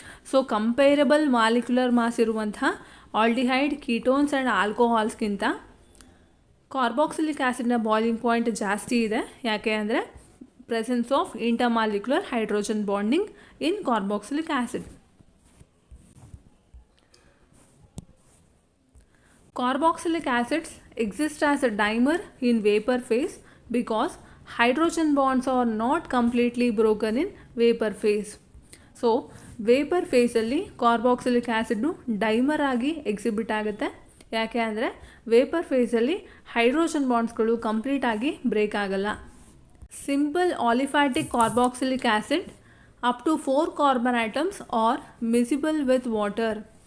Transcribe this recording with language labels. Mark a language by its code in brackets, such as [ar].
[en] So comparable molecular mass [kn] ಇರುವಂಥ aldehyde, ketones and ಆಲ್ಕೋಹಾಲ್ಸ್ಗಿಂತ carboxylic ಆ್ಯಸಿಡ್ನ boiling point ಜಾಸ್ತಿ ಇದೆ. ಯಾಕೆ ಅಂದರೆ [en] Presence of intermolecular hydrogen bonding in carboxylic acid. Carboxylic acids exist as a dimer in vapor phase because hydrogen bonds are not completely broken in vapor phase. [kn] So vapour ಫೇಸಲ್ಲಿ carboxylic acid dimer ಆಗಿ exhibit ಆಗುತ್ತೆ. ಯಾಕೆ ಅಂದರೆ vapour ಫೇಸಲ್ಲಿ hydrogen ಬಾಂಡ್ಸ್ಗಳು ಕಂಪ್ಲೀಟಾಗಿ break ಆಗಲ್ಲ. [en] Simple aliphatic carboxylic acid up to 4 carbon atoms are miscible with water.